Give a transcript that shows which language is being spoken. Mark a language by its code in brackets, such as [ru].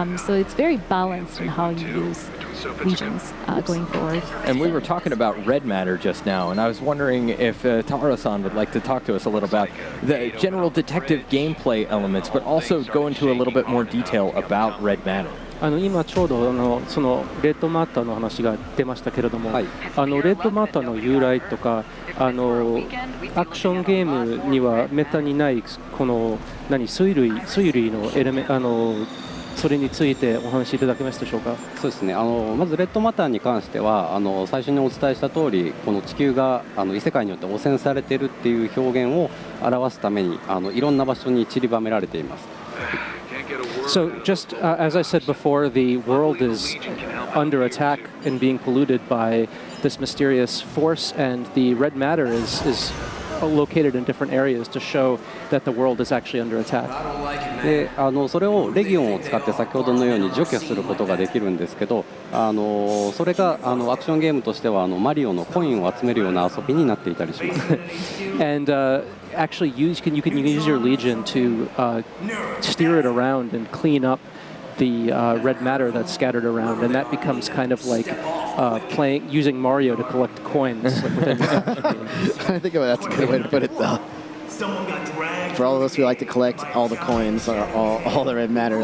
[en] So it's very balanced in how you use legions going forward. And we were talking about red matter just now, and I was wondering if Taro-san would like to talk to us a little about the general detective gameplay elements, but also go into a little bit more detail about red matter. [ja] 今ちょうどそのレッドマッターの話が出ましたけれども、レッドマッターの由来とかアクションゲームにはめったにないこの推理のエレメそれについてお話しいただけますでしょうか。そうですね。まずレッドマターに関しては最初にお伝えした通り、この地球が異世界によって汚染されているっていう表現を表すためにいろんな場所に散りばめられています。 [en] So just as I said before, the world is under attack and being polluted by this mysterious force, and the red matter is located in different areas to show that the world is actually under attack. [ja] でそれをレギオンを使って先ほどのように除去することができるんですけど、それがアクションゲームとしてはマリオのコインを集めるような遊びになっていたりします。 [en] And actually you can use your legion to steer it around and clean up the red matter that's scattered around, and that becomes kind of like using Mario to collect coins. Like within I think that's a good way to put it, though. For all of us who like to collect all the coins, or all the red matter.